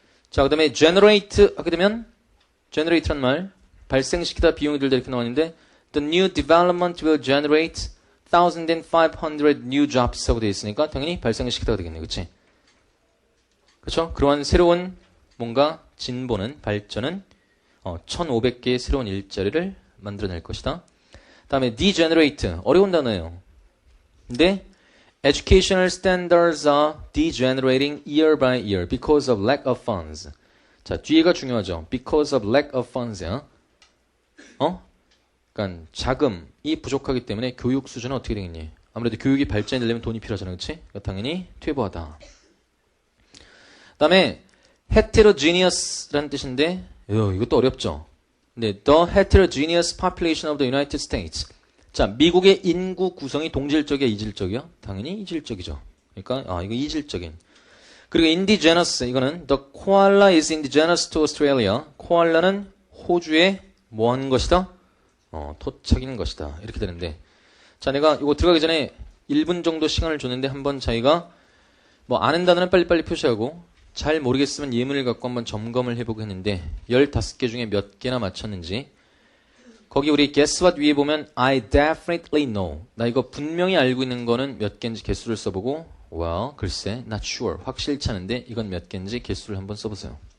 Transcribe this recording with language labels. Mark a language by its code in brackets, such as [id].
[ko] 자, 그 다음에 generate 하게 되면 generate란 말, 발생시키다, 비용이 들다 이렇게 나왔는데 [en] the new development will generate 1,500 new jobs [ko] 하고 되어 있으니까 당연히 발생시키다가 되겠네. 그치? 그쵸? 그러한 새로운 뭔가 진보는, 발전은 1,500개의 새로운 일자리를 만들어낼 것이다. 다음에 degenerate, 어려운 단어예요. [en] 근데 educational standards are degenerating year by year because of lack of funds. [ko] 자, 뒤에가 중요하죠. [en] because of lack of funds야. [ko] 그러니까 자금이 부족하기 때문에 교육 수준은 어떻게 되겠니? 아무래도 교육이 발전이 되려면 돈이 필요하잖아. 그렇지? 그러니까 당연히 퇴보하다. 그 다음에 heterogeneous라는 뜻인데 이것도 어렵죠. [en] 근데 the heterogeneous population of the United States. [ko] 자, 미국의 인구 구성이 동질적이야, 이질적이야? 당연히 이질적이죠. 그러니까 이거 이질적인. 그리고 indigenous, 이거는 [en] the koala is indigenous to Australia. [ko] 코알라는 호주에 뭐 하는 것이다? 토착인 것이다. 이렇게 되는데, 자, 내가 이거 들어가기 전에 1분 정도 시간을 줬는데 한번 자기가 뭐 아는 단어는 빨리빨리 표시하고 잘 모르겠으면 예문을 갖고 한번 점검을 해보고 했는데 15개 중에 몇 개나 맞췄는지. 거기 우리 guess what 위에 보면 [en] I definitely know. [ko] 나 이거 분명히 알고 있는 거는 몇 개인지 개수를 써보고 well, 글쎄, not sure. 확실치 않은데 이건 몇 개인지 개수를 한번 써보세요.